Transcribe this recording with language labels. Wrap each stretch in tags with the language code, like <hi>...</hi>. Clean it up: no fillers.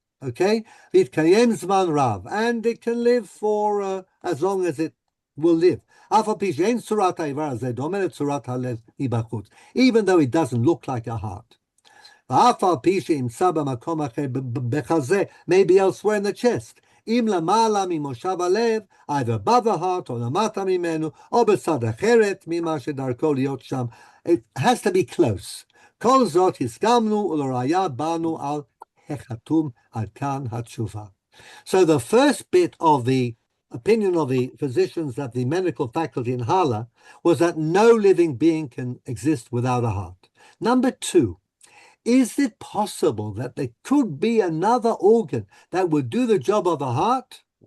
<en>Okay,</en> <he>vitkayem zman rav,</he> <en>and it can live for as long as it will live. Even though it doesn't look like a heart. Maybe elsewhere in the chest. Either above the heart or</en> <he>למטה ממנו, או בצד אחרת ממה שדרכו להיות שם.</he> <en>It has to be close.</en> <he>כל זאת הסכמנו ולראיה באנו על החתום עד כאן התשובה.</he> <en>So the first bit of the opinion of the physicians at the medical faculty in Hala was that no living being can exist without a heart. Number two, is it possible that there could be another organ that would do the job of a heart?</en>